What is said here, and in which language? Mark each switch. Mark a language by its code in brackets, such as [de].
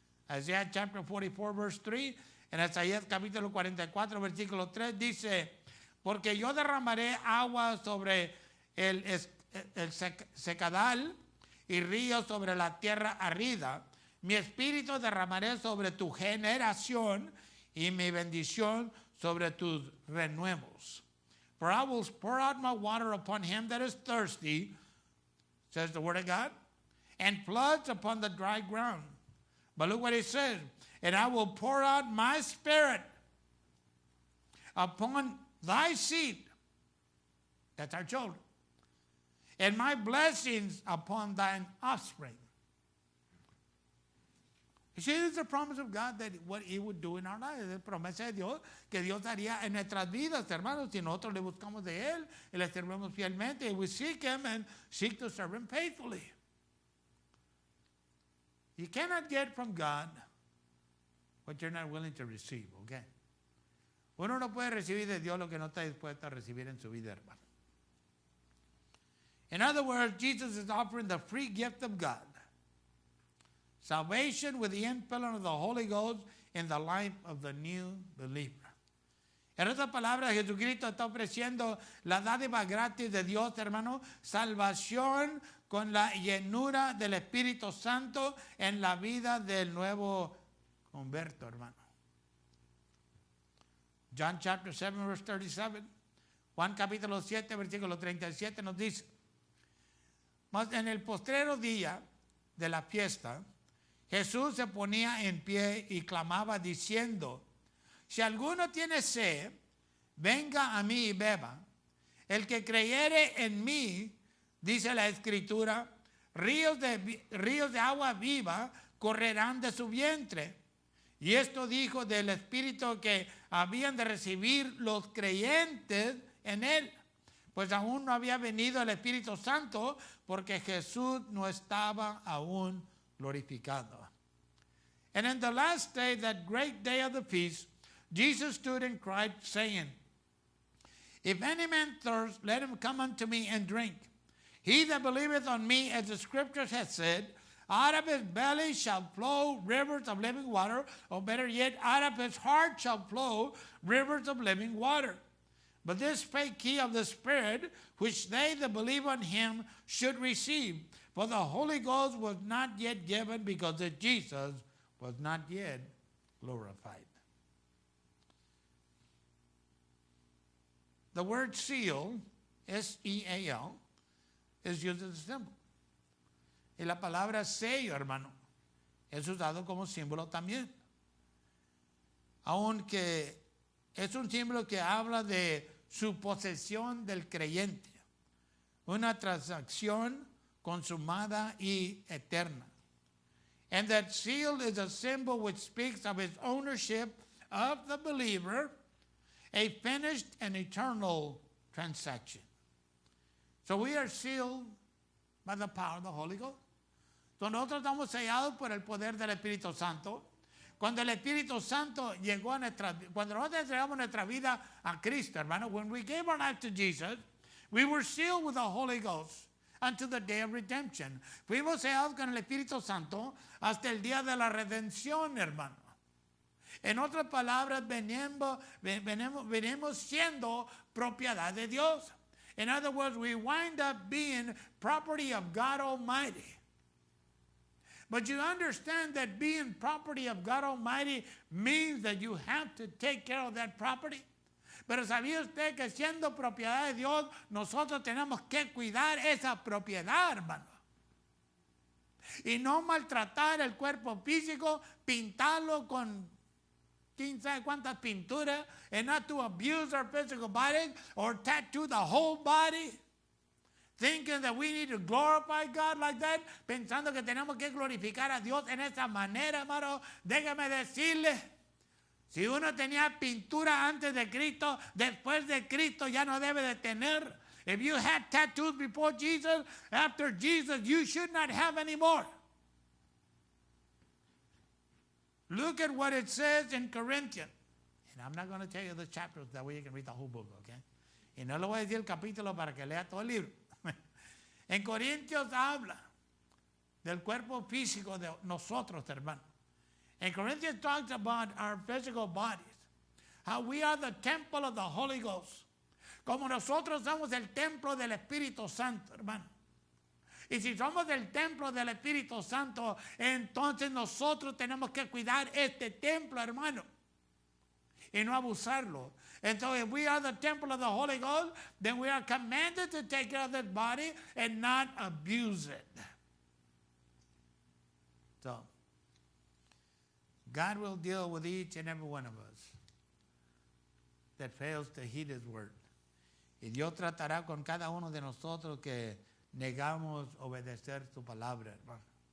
[en] Isaiah chapter 44, verse 3. [es] En Isaías capítulo 44, versículo 3 dice: porque yo derramaré agua sobre el secadal y ríos sobre la tierra árida. Mi espíritu derramaré sobre tu generación y mi bendición sobre tus renuevos. [en] For I will pour out my water upon him that is thirsty, says the word of God, and floods upon the dry ground. But look what it says: and I will pour out my spirit upon thy seed, that's our children, and my blessings upon thine offspring. You see, this is the promise of God, that what he would do in our lives. [es] Es promesa de Dios que Dios haría en nuestras vidas, hermanos, si nosotros le buscamos de él y le servimos fielmente. [en] We seek him and seek to serve him faithfully. You cannot get from God what you're not willing to receive, okay? [es] Uno no puede recibir de Dios lo que no está dispuesto a recibir en su vida, hermano. [en] In other words, Jesus is offering the free gift of God. Salvation with the infilling of the Holy Ghost in the life of the new believer. [es] En otras palabras, Jesucristo está ofreciendo la dádiva gratis de Dios, hermano. Salvación con la llenura del Espíritu Santo en la vida del nuevo converto, hermano. [en] John chapter 7, verse 37. [es] Juan capítulo 7, versículo 37 nos dice: mas en el postrero día de la fiesta, Jesús se ponía en pie y clamaba diciendo: si alguno tiene sed, venga a mí y beba. El que creyere en mí, dice la Escritura, ríos de agua viva correrán de su vientre. Y esto dijo del Espíritu que habían de recibir los creyentes en él, pues aún no había venido el Espíritu Santo, porque Jesús no estaba aún glorificado. [en] And in the last day, that great day of the feast, Jesus stood and cried, saying, if any man thirst, let him come unto me and drink. He that believeth on me, as the Scriptures hath said, out of his belly shall flow rivers of living water, or better yet, out of his heart shall flow rivers of living water. But this spake he of the Spirit, which they that believe on him should receive. For the Holy Ghost was not yet given, because that Jesus was not yet glorified. The word seal, S-E-A-L, is used as a symbol. [es] Y la palabra sello, hermano, es usado como símbolo también. Aunque es un símbolo que habla de su posesión del creyente. Una transacción consumada y eterna. [en] And that seal is a symbol which speaks of his ownership of the believer, a finished and eternal transaction. So we are sealed by the power of the Holy Ghost. [es] Entonces nosotros estamos sellados por el poder del Espíritu Santo. Cuando el Espíritu Santo llegó a cuando nosotros entregamos nuestra vida a Cristo, hermano, [en] when we gave our life to Jesus, we were sealed with the Holy Ghost until the day of redemption. [es] Fuimos sellados con el Espíritu Santo hasta el día de la redención, hermano. En otras palabras, venimos siendo propiedad de Dios. [en] In other words, we wind up being property of God Almighty. But you understand that being property of God Almighty means that you have to take care of that property. [es] Pero ¿sabía usted que siendo propiedad de Dios, nosotros tenemos que cuidar esa propiedad, hermano? Y no maltratar el cuerpo físico, pintarlo con quién sabe cuántas pinturas, [en] and not to abuse our physical bodies or tattoo the whole body. Thinking that we need to glorify God like that, [es] pensando que tenemos que glorificar a Dios en esa manera, hermano. Déjame decirle, si uno tenía pintura antes de Cristo, después de Cristo ya no debe de tener. [en] If you had tattoos before Jesus, after Jesus, you should not have any more. Look at what it says in Corinthians. And I'm not going to tell you the chapters, that way you can read the whole book, okay? [es] Y no le voy a decir el capítulo para que lea todo el libro. En Corintios habla del cuerpo físico de nosotros, hermano. [en] And Corinthians talks about our physical bodies. How we are the temple of the Holy Ghost. [es] Como nosotros somos el templo del Espíritu Santo, hermano. Y si somos el templo del Espíritu Santo, entonces nosotros tenemos que cuidar este templo, hermano. Y no abusarlo. [en] And so if we are the temple of the Holy Ghost, then we are commanded to take care of this body and not abuse it. So, God will deal with each and every one of us that fails to heed His word. [es] Y Dios tratará con cada uno de nosotros que negamos obedecer su palabra, hermano.